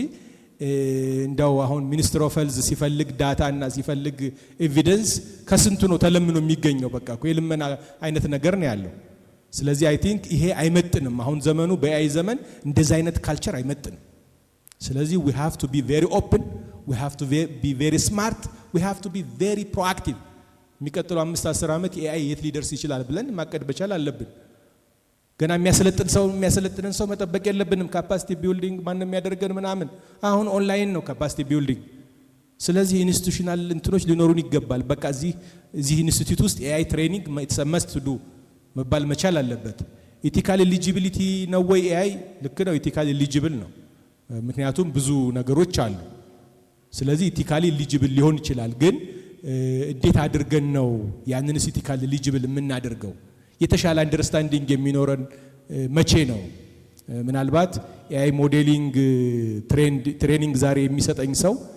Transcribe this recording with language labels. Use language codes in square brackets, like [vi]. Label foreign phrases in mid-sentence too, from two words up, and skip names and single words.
[am] እንዳው አሁን ሚኒስትሪ ኦፍ ሄልዝ ሲፈልግ ዳታ እና ሲፈልግ ኤቪደንስ ከስንቱ ነው ተለምኖ የሚገኘው በቃ የልመና አይነት ነገር ነው ያለው ስለዚህ [en] I think [am] ይሄ አይመጥንም አሁን ዘመኑ በአይ ዘመን እንደዛ አይነት ካልቸር አይመጥንም [en] ስለዚህ we have to be very open we have to be very smart we have to be very proactive [am] የሚቀጥለው 5-10 ዓመት ኤአይ የት ሊደርስ ይችላል ብለን ማቀድ በቻል አለብን ገና የሚያሰለጥነን ሰው መጠበቅ የለብንም [en] capacity building [am] ማን የሚያደርገን ምናምን አሁን ኦንላይን ነው [en] capacity building [am] ስለዚህ ኢንስቲትዩሽናል እንትኖች ሊኖሩን ይገባል በቃ እዚህ ኢንስቲትዩት ውስጥ [en] AI training must [am] do መባል መቻል አለበት [en] ethical eligibility [am] ነው ወይ ኤአይ ልክ ነው [en] ethical eligible [am] ነው ምክንያቱም ብዙ ነገሮች አሉ ስለዚህ [en] ethical eligible [am] ሊሆን ይችላል ግን እንዴት አድርገን ነው ያንን [en] ethical eligible [am] የምናደርገው የተሻለ አንደርስታንዲንግ የሚኖረን መቼ ነው ምናልባት [en] AI modeling training [am] ዛሬ የሚሰጠኝ ሰው